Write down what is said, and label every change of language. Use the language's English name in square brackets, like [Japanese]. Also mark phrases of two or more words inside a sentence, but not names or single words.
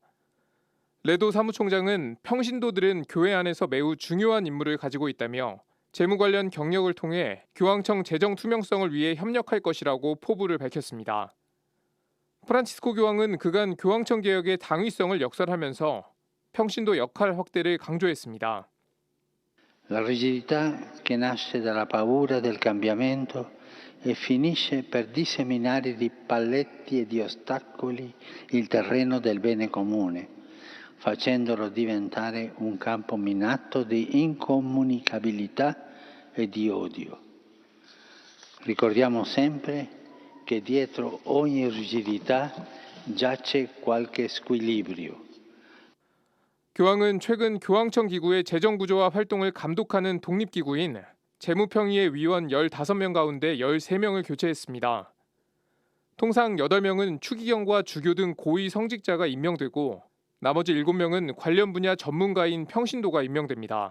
[Korean] 레도 사무총장은 평신도들은 교회 안에서 매우 중요한 임무를 가지고 있다며 재무 관련 경력을 통해 교황청 재정 투명성을 위해 협력할 것이라고 포부를 밝혔습니다. 프란치스코 교황은 그간 교황청 개혁의 당위성을 역설하면서 평신도 역할 확대를 강조했습니다. [Italian] La rigidità che nasce dalla paura del cambiamento e finisce per disseminare di paletti e di ostacoli il terreno del bene comune, facendolo diventare un campo minato di incomunicabilità e di odio. Ricordiamo sempre che dietro ogni rigidità giace qualche squilibrio. [Korean] 교황은 최근 교황청 기구의 재정 구조와 활동을 감독하는 독립기구인 재무평의회 위원 15명 가운데 13명을 교체했습니다. 통상 8명은 추기경과 주교 등 고위 성직자가 임명되고 나머지 7명은 관련 분야 전문가인 평신도가 임명됩니다.